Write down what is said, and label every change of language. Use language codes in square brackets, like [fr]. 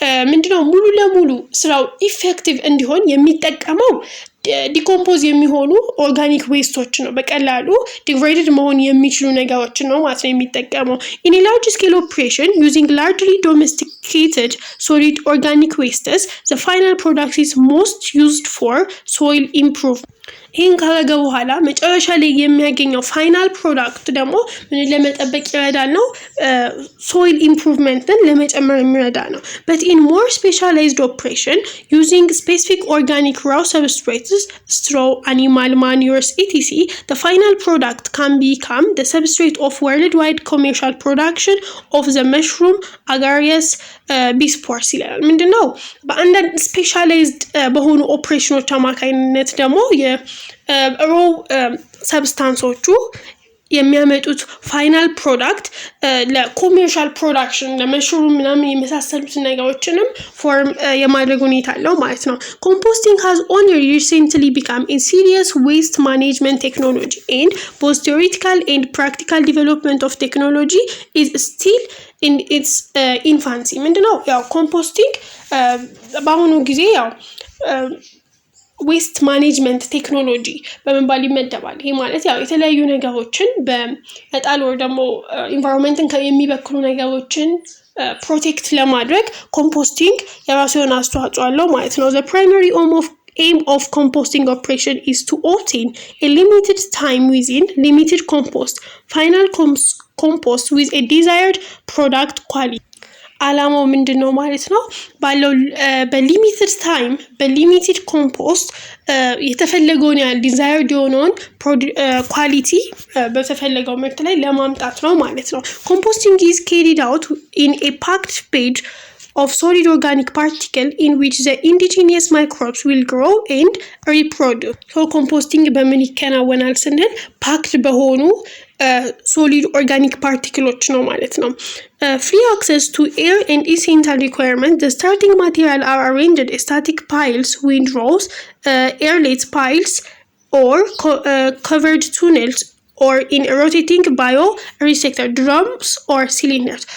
[am] ምንድነው ሙሉ ለሙሉ ስራው ኢፌክቲቭ እንዲሆን የሚጠቀመው ዲኮምፖዝ የሚሆኑ ኦርጋኒክ ዌስቶች ነው። በቀላሉ ዲግራይድድ መሆን የሚችሉ ነገሮች ነው ማለት ነው የሚጠቀመው። [en] In a large scale operation using largely domesticated solid organic wastes, the final product is most used for soil improvement. [am] ይህን ካረገ በኋላ መጨረሻ ላይ የሚያገኘው ፋይናል ፕሮዳክት ደግሞ ምን ለመጠበቅ ይረዳል ነው ሶይል ኢምፕሩቭመንትን ለመጨመር የሚረዳ ነው። [en] but in more specialized operation using specific organic raw substrates straw animal manures etc the final product can become the substrate of worldwide commercial production of the mushroom agaricus ቢስፖርስ [am] ይላል። ምንድነው በአንዳንድ ስፔሻላይዝድ በሆኑ ኦፕሬሽኖች አማካኝነት ደግሞ የሮ ሰብስታንሶቹ የሚያመጡት ፋይናል ፕሮዳክት ለኮሜርሻል ፕሮዳክሽን ለመሽሩም ምናምን የመሳሰሉት ነገሮችንም ፎርም የማድረግ ሁኔታ አለው ማለት ነው። [en] Composting has only recently become a serious waste management technology and both theoretical and practical development of technology is still in its infancy. [am] ምንድነው ያው ኮምፖስቲንግ በአሁኑ ጊዜ ያው ዌስት ማኔጅመንት ቴክኖሎጂ በመባል ይመደባል። ይሄ ማለት ያው የተለያዩ ነገሮችን በመጣል ወይ ደግሞ ኢንቫይሮንመንትን የሚበክሉ ነገሮችን ፕሮቴክት ለማድረግ ኮምፖስቲንግ የራሱ የሆነ አስተዋጽኦ አለው ማለት ነው። [en] The primary aim of composting operation is to obtain a limited time within limited final compost with a desired product quality. [am] አላማው ምንድነው ማለት ነው ባለው በሊሚትድ ታይም በሊሚትድ ኮምፖስት የተፈለገውን ያህል ዲዛይርድ የሆነውን ኳሊቲ በተፈለገው ምርት ላይ ለማምጣት ነው ማለት ነው። [en] Composting is carried out in a packed bed of solid organic particle in which the indigenous microbes will grow and reproduce. So composting [am] በምን ይከናወናል ስንል ፓክድ በሆኑ solid organic particles ነው ማለት ነው። [en] Free access to air and essential requirements, the starting material are arranged in static piles, windrows, airlet piles or covered tunnels or in rotating bioreactor drums or cylinders.